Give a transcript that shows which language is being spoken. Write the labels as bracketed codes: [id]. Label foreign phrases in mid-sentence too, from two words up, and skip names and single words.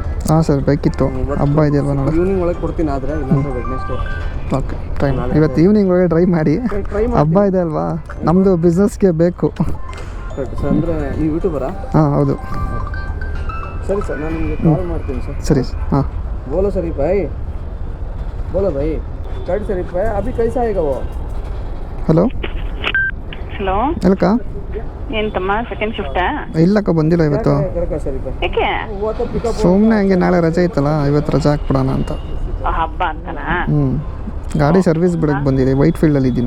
[kn] ಹಾಂ ಸರ್, ಬೇಕಿತ್ತು. ಹಬ್ಬ ಇದೆಯಲ್ವ ನೋಡಿ. ಈವ್ನಿಂಗ್ ಒಳಗೆ ಕೊಡ್ತೀನಿ, ಆದರೆ ಇಲ್ಲಾಂದ್ರೆ ವೆಡ್ನೆಸ್ಡೇ. ಓಕೆ, ಟ್ರೈ ಮಾಡಿ. ಇವತ್ತು ಈವ್ನಿಂಗ್ ಒಳಗೆ ಟ್ರೈ ಮಾಡಿ. ಹಬ್ಬ ಇದೆ ಅಲ್ವಾ, ನಮ್ಮದು ಬಿಸ್ನೆಸ್ಗೆ ಬೇಕು ಸರ್. ಅಂದರೆ ನೀವು ಯೂಟ್ಯೂಬರಾ? ಹಾಂ, ಹೌದು. ಸರಿ ಸರ್, ನಾನು ನಿಮಗೆ ಕಾಲ್ ಮಾಡ್ತೀನಿ ಸರ್. ಸರಿ, ಹಾಂ. [hi] बोलो शरीफ भाई, बोलो भाई, कट शरीफ भाई, अभी कैसा आएगा वो? [kn] ಹಲೋ ಹಲೋ, ಎಲ್ಲಕ್ಕ? ಏನು ತಮ್ಮ ಸೆಕೆಂಡ್ ಶಿಫ್ಟಾ? ಇಲ್ಲಕ್ಕ, ಬಂದಿಲ್ಲ ಇವತ್ತು. ಯಾಕೆ? ಸುಮ್ಮನೆ ಹಂಗೆ, ನಾಳೆ ರಜೆ ಇತ್ತಲ್ಲ, ಇವತ್ತು ರಜೆ ಹಾಕ್ಬಿಡೋಣ ಅಂತ. ಹಬ್ಬ ಅಂತನಾ? ಗಾಡಿ ಸರ್ವಿಸ್ ಬಿಡಕ್ಕೆ ಬಂದಿದೆ. ವೈಟ್ ಫೀಲ್ಡಲ್ಲಿ ಇದ್ದೀನಿ